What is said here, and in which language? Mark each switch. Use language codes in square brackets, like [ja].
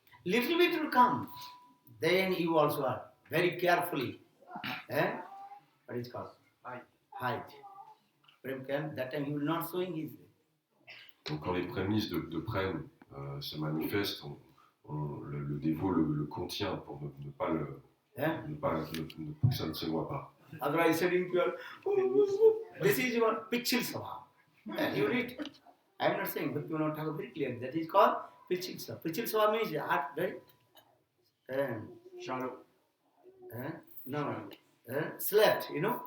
[en] Little bit will come, then you also are very carefully. What is called? Hide. Prem can, that time he will not showing his. [fr] Donc quand les prémices de prem se manifestent, le dévot le contient pour ne pas le... pour que ça ne se voit pas. [en] Otherwise, saying pure, this is your pitchil sabha. You read, I am not saying, but you know, Thakur very clear. That is called Pichilsa. Pichilsa means art, right? Shallow. No, slept, you know?